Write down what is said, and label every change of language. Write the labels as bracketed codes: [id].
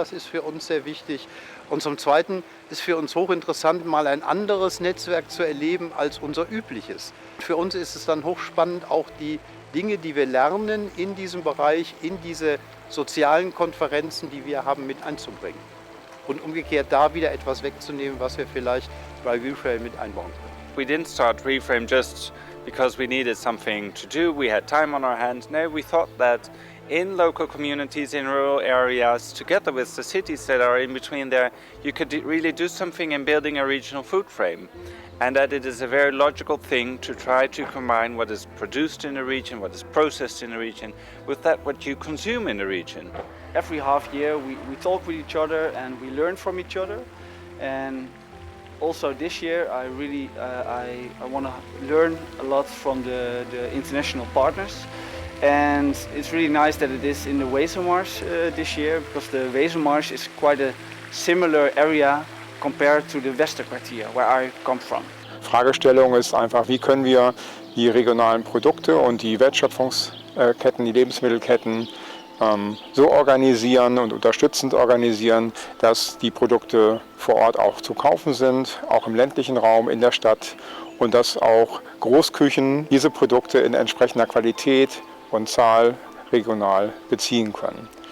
[de] Das ist für uns sehr wichtig. Und zum Zweiten ist für uns hochinteressant, mal ein anderes Netzwerk zu erleben als unser übliches. Für uns ist es dann hochspannend, auch die Dinge, die wir lernen in diesem Bereich, in diese sozialen Konferenzen, die wir haben, mit einzubringen. Und umgekehrt da wieder etwas wegzunehmen, was wir vielleicht bei REFRAME mit einbauen können. [en] We didn't start REFRAME just because we needed something to do, we had time on our hands. No, we thought that in local communities, in rural areas, together with the cities that are in between there, you could really do something in building a regional food frame. And that it is a very logical thing to try to combine what is produced in a region, what is processed in a region, with that what you consume in a region. Every half year we talk with each other and we learn from each other. And also this year I really I want to learn a lot from the international partners. And it's really nice that it is in the Wesermarsch this year, because the Wesermarsch is quite a similar area compared to the Westerkwartier, where I come from. [de] Fragestellung ist einfach, wie können wir die regionalen Produkte und die Wertschöpfungsketten, die Lebensmittelketten so organisieren und unterstützend organisieren, dass die Produkte vor Ort auch zu kaufen sind, auch im ländlichen Raum, in der Stadt, und dass auch Großküchen diese Produkte in entsprechender Qualität und Zahl regional beziehen können.